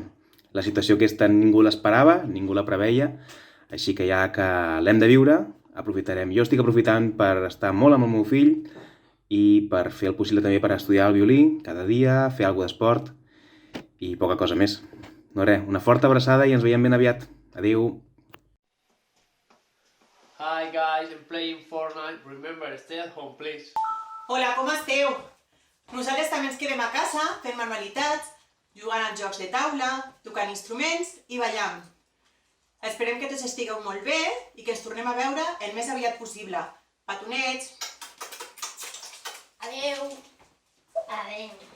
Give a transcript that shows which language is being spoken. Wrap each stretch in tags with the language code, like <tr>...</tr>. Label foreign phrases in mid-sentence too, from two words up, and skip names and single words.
<ca>La situació aquesta ningú l'esperava, ningú la preveia, així que ja que l'hem de viure, aprofitarem. Jo estic aprofitant per estar molt amb el meu fill i per fer el possible també per estudiar el violí cada dia, fer alguna d'esport i poca cosa més. No res, una forta abraçada i ens veiem ben aviat. Adéu!</ca> <en>Hi guys, I'm playing Fortnite. Remember, stay at home, please.</en> <ca>Hola, com esteu? Nosaltres també ens quedem a casa fent manualitats, jugant a jocs de taula, tocant instruments i ballant. Esperem que tots estigueu molt bé i que ens tornem a veure el més aviat possible. Petonets! Adeu. Adeu.</ca>